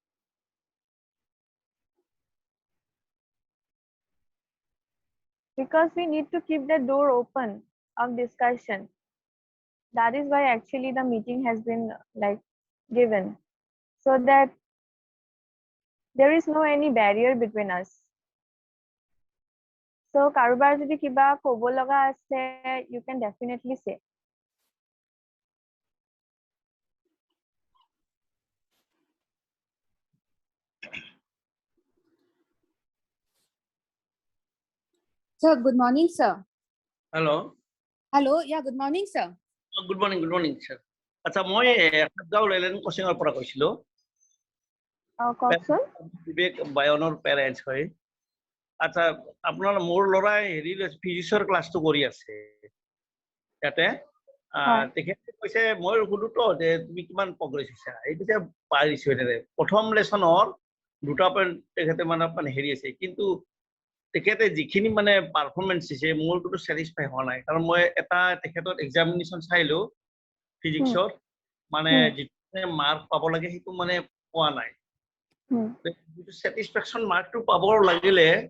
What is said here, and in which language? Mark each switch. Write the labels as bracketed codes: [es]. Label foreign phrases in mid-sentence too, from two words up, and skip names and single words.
[en] Because we need to keep the door open of discussion. That is why actually the meeting has been like given, so that there is no any barrier between us. [nag] So karobar jodi kiba kobo laga ase, [en] you can definitely say. Sir, good morning, sir. Hello. Hello, yeah, good morning, sir. Good morning, sir. [as] আচ্ছা মই সাতগাঁও লেলেন কোচিঙৰ পৰা কৈছিলো. কওকচোন. বিবেক বায়নৰ পেৰেন্টছ হয়. আচ্ছা আপোনাৰ মোৰ লৰাই হেৰি [en] physicsৰ classটো [as] কৰি আছে. ইয়াতে তেখেতে কৈছে মই সুধোতো যে তুমি কিমান প্ৰগ্ৰেছ হৈছে এই কৈছে পাৰিছো এনে প্ৰথম লেসনৰ 2টা পইণ্ট তেখেতে মানে হেৰি আছে কিন্তু তেখেতে যিখিনি মানে পাৰফৰমেন্স দিছে মোৰ কোনো স্যাটিসফাই হোৱা নাই কাৰণ মই এটা তেখেতৰ এক্সামিনেশন চাইলো ফিজিক্সৰ মানে যিটো মাৰ্ক পাব লাগে সেইটো মানে পোৱা নাই যিটো [en] satisfaction markটো [as] পাব লাগিলে